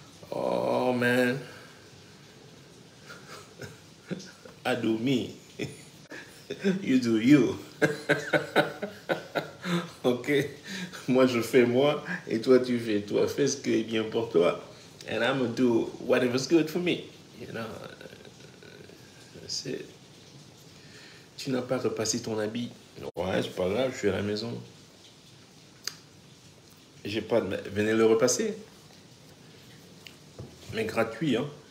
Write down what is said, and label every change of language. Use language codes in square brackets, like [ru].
[en] Oh man. I do me. You do you. Ok? [fr] Moi je fais moi et toi tu fais toi. Fais ce qui est bien pour toi. [en] And I'm gonna do whatever's good for me. [fr] C'est... Tu n'as pas repassé ton habit. Ouais, c'est pas grave, je suis à la maison. J'ai pas de... Venez le repasser. Mais gratuit, hein.